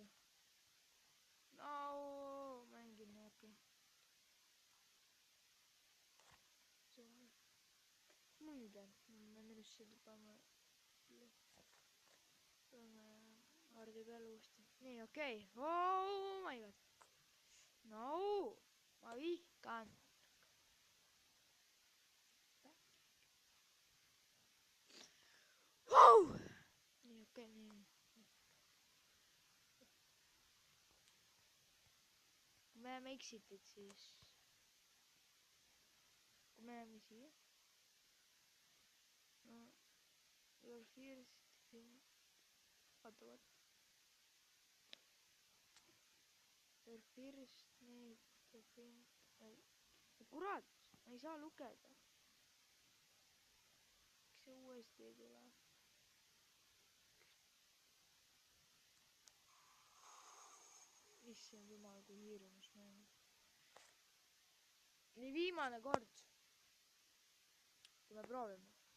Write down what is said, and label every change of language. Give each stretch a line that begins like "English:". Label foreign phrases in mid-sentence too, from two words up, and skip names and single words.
Estonian: No, ma jäin kinni, okei. Muide, me minusse paneme hardi peale uuesti. Nii, okei.
English: Oh my god. No,
Estonian: ma vihkan. Nii, okei, nii. Kui me jääme exitit, siis... Kui me jääme siia... No...
English: Your first thing...
Estonian: Vaata, vaata.
English: Your first need to think...
Estonian: Kurat! Ma ei saa lugeda. Miks see uuesti ei tule? Issand jumal, kui hirmus mäng. Nii viimane kord. Kui me proovime.